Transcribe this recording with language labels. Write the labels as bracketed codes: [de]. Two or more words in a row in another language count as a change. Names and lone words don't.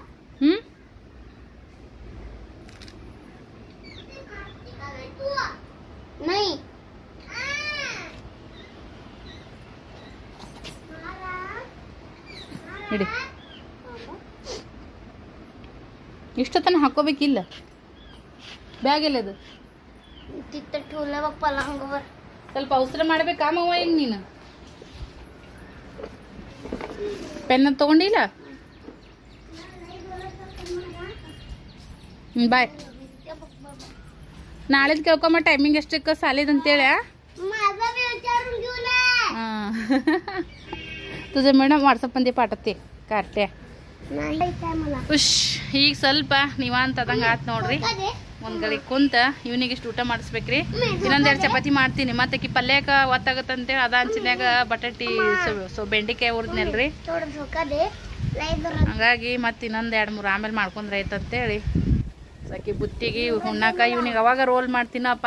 [kn] ಇಡಿ ಇಷ್ಟೊತ್ತನ ಹಾಕೋಬೇಕಿಲ್ಲ ಬ್ಯಾಗ್ ಎಲ್ಲದು ಸ್ವಲ್ಪ ಅವಸರ ಮಾಡ್ಬೇಕಾಮವ್ವ ಈಗ ನೀನು ಪೆನ್ ತಗೊಂಡಿಲ್ಲ ಬಾಯ್ ನಾಳೆ ಕೇಳ್ಕೊಂಬ ಟೈಮಿಂಗ್ ಎಷ್ಟಕ್ಕೆ ಸಾಲಿದಂತೇಳಿ [mr] तुझे मैडम व्हाट्सअप मध्ये पाठवते कार्टे [kn] ಉಶ್ ಈಗ ಸ್ವಲ್ಪ ನಿವಾಂತ ಅದಂಗೆ ಆತ್ ನೋಡ್ರಿ ಒಂದು ಗಳಿ ಕುಂತ ಇವನಿಗೆ ಇಷ್ಟು ಊಟ ಮಾಡಿಸ್ಬೇಕ್ರಿ ಇನ್ನೊಂದೆರಡು ಚಪಾತಿ ಮಾಡ್ತೀನಿ ಮತ್ತೆ ಪಲ್ಯಕ್ಕೆ ಒತ್ತಾಗತ್ತಂತೇಳಿ ಅದ ಹಂಚಿನ್ಯಾಗ ಬಟಾಟಿ ಸೊ ಬೆಂಡಿಕಾಯಿ ಹುರಿದ್ನಲ್ರಿ ಹಂಗಾಗಿ ಮತ್ತೆ ಇನ್ನೊಂದು 2-3 ಆಮೇಲೆ ಮಾಡ್ಕೊಂಡ್ರೆ ಆಯ್ತಂತೇಳಿ ಅಕ್ಕಿ ಬುತ್ತಿಗೆ ಹುಣ್ಣಾಕ ಇವ್ನಿಗೆ ಅವಾಗ ರೋಲ್ ಮಾಡ್ತೀನಪ್ಪ